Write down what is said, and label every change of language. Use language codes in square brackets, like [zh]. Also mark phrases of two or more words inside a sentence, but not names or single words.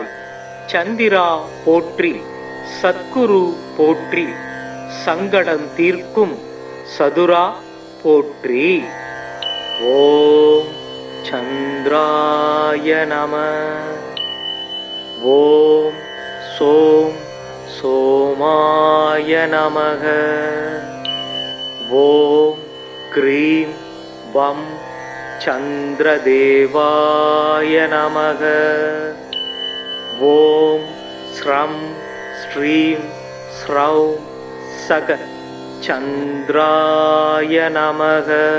[ta] சந்திரா போற்றி சத்குரு போற்றி சங்கடம் தீர்க்கும் சதுரா போற்றி. [sa] ॐ चन्द्राय नमः. ॐ सोम् सोमाय नमः. ओम क्रीं वं चंद्रदेवाय नमः. ओम श्रं श्रीं स्रौं सग चंद्राय नमः.